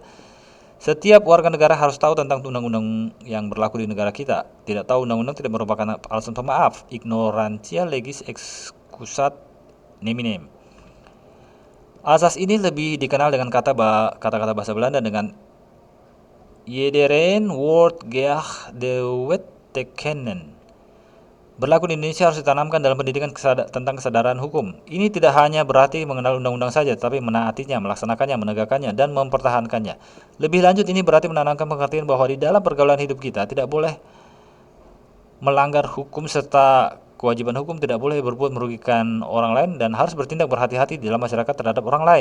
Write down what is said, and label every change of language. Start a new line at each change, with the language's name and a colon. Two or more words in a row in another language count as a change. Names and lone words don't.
Indonesian: Setiap warga negara harus tahu tentang undang-undang yang berlaku di negara kita. Tidak tahu undang-undang tidak merupakan alasan pemaaf.
Latin: Ignorantia legis excusat neminem.
Indonesian: Asas ini lebih dikenal dengan kata-kata bahasa Belanda dengan
Dutch: Iedereen wordt geacht de wet te kennen.
Indonesian: Berlaku di Indonesia harus ditanamkan dalam pendidikan tentang kesadaran hukum. Ini tidak hanya berarti mengenal undang-undang saja, tapi menaatinya, melaksanakannya, menegakkannya, dan mempertahankannya. Lebih lanjut, ini berarti menanamkan pengertian bahwa di dalam pergaulan hidup kita tidak boleh melanggar hukum, serta kewajiban hukum tidak boleh berbuat merugikan orang lain dan harus bertindak berhati-hati dalam masyarakat terhadap orang lain.